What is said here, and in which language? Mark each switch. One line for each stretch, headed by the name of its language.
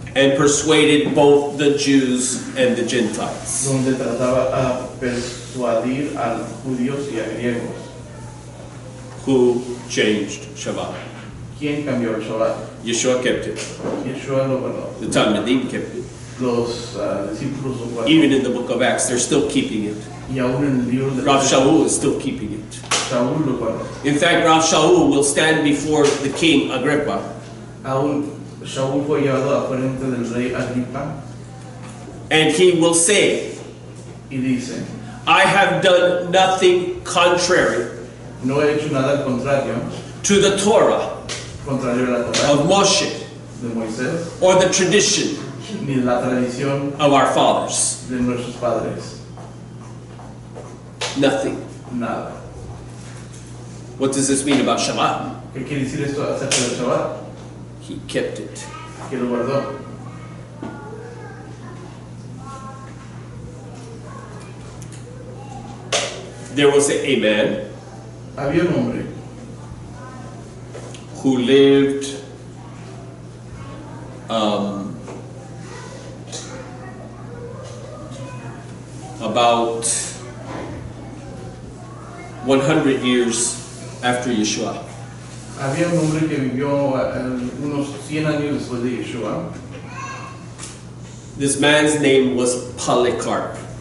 English: And persuaded both the Jews and the Gentiles.
Spanish: donde trataba a persuadir a judíos y a griegos.
English: Who changed Shabbat?
Spanish: ¿Quién cambió el Shabbat?
English: Yeshua kept it.
Spanish: Yeshua lo guardó.
English: The Talmidim kept it.
Spanish: Los discípulos lo guardaron.
English: Even in the book of Acts, they're still keeping it.
Spanish: Y aún en el libro de
English: Rav Shaul is still keeping it.
Spanish: Shaul lo guardó.
English: In fact, Rav Shaul will stand before the king Agrippa
Spanish: Aún Shaul fue llevado a frente del rey Agripa
English: and he will say,
Spanish: y dice,
English: I have done nothing contrary
Spanish: no he hecho nada al contrario,
English: to the Torah
Spanish: contrario a la Torah
English: of Moshe
Spanish: de Moisés,
English: or the tradition
Spanish: ni la tradición
English: of our fathers.
Spanish: de nuestros padres.
English: Nothing.
Spanish: Nada.
English: What does this mean about Shabbat?
Spanish: ¿Qué quiere decir esto acerca del Shabbat?
English: He kept it.
Spanish: Que lo guardó.
English: There was a man
Spanish: Había un hombre
English: who lived about 100 years after Yeshua.
Spanish: Había un hombre que vivió unos 100 años después de Yeshua.
English: This man's name was Polycarp.